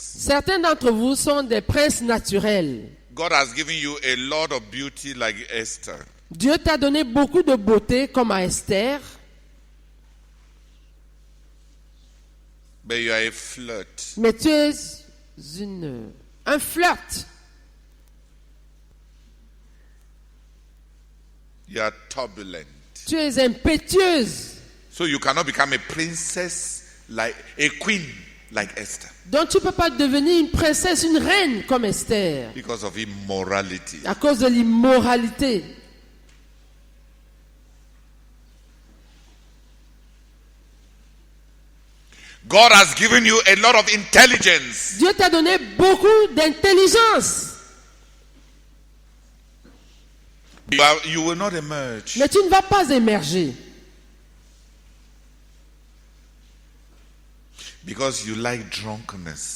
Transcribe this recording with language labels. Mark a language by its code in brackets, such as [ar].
[fr] Certains d'entre vous sont des princes naturels. [en] God has given you a lot of beauty like Esther. [fr] Dieu t'a donné beaucoup de beauté comme à Esther. [en] But you are a flirt. [fr] Mais tu es un flirt. [en] You are turbulent. [fr] Tu es impétueuse. [en] So you cannot become a princess like a queen like Esther. [fr] Donc tu ne peux pas devenir une princesse, une reine comme Esther. [en] Because of immorality. [fr] À cause de l'immoralité. [en] God has given you a lot of intelligence. [fr] Dieu t'a donné beaucoup d'intelligence. [en] You will not emerge. [fr] Mais tu ne vas pas émerger. [en] Because you like drunkenness.